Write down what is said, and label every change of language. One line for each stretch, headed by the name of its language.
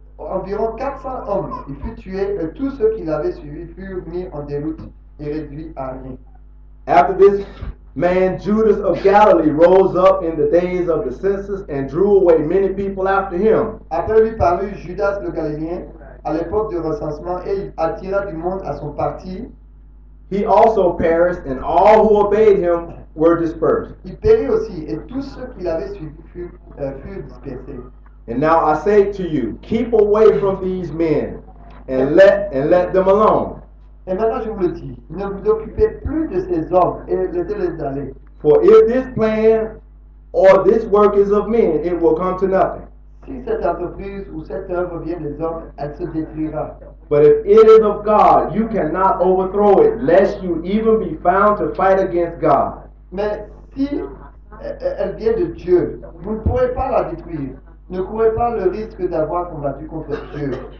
French: environ 400 hommes. Il fut tué et tous ceux qui l'avaient suivi furent mis en déroute et réduits à rien.
English: After this man, Judas of Galilee rose up in the days of the census and drew away many people after him.
French: Après lui parut Judas le Galiléen à l'époque du recensement et il attira du monde à son parti.
English: He also perished, and all who obeyed him were dispersed.
French: Il périt aussi et tous ceux qui l'avaient suivi furent dispersés.
English: And now I say to you, keep away from these men and let them alone.
French: Et maintenant je vous le dis, ne vous occupez plus de ces hommes et laissez-les aller.
English: For if this plan or this work is of men, it will come to nothing.
French: Si cette entreprise ou cette œuvre vient des hommes, elle se détruira.
English: But if it is of God, you cannot overthrow it, lest you even be found to fight against God.
French: Mais si elle vient de Dieu, vous ne pourrez pas la détruire. Ne courez pas le risque d'avoir combattu contre Dieu.